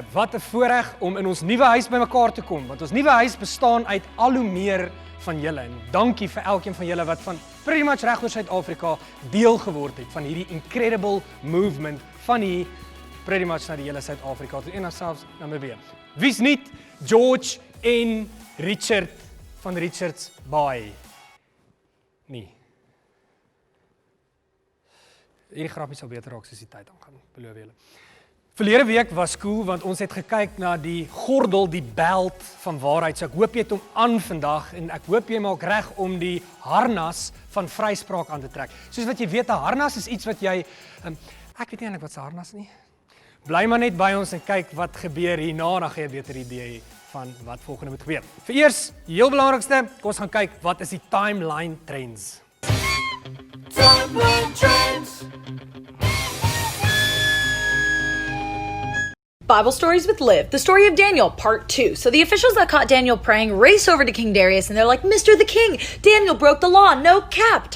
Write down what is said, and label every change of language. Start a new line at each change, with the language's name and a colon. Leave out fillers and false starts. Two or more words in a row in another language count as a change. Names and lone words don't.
Afrikaans: Wat 'n voorreg om in ons nuwe huis bymekaar te kom, want ons nuwe huis bestaan uit al hoe meer van julle. En dankie vir elkeen van julle wat van
English: pretty much
Afrikaans: reg oor Suid-Afrika deel geword het van hierdie
English: incredible movement
Afrikaans: van hier
English: pretty much
Afrikaans: na die hele Suid-Afrika toe en selfs Namibië. Wie's nie George en Richard van Richards Bay nie. Hierdie grapie sal beter raak soos die tyd aangaan, beloof julle. Verlede week was cool want ons het gekyk na die gordel, die belt van waarheid. So ek hoop jy het hom aan vandag en ek hoop jy maak reg om die harnas van vryspraak aan te trek. Soos wat jy weet, 'n harnas is iets wat jy ek weet nie eintlik wat 'n harnas nie. Bly maar net by ons en kyk wat gebeur hierna, dan gaan jy 'n beter idee van wat volgende moet gebeur. Vereers, die heel belangrikste, kom ons gaan kyk wat is die
English: timeline trends. Timeline trends. Bible Stories with Liv, the story of Daniel, part 2. So the officials that caught Daniel praying race over to King Darius and they're like, Mr. the King, Daniel broke the law, no cap.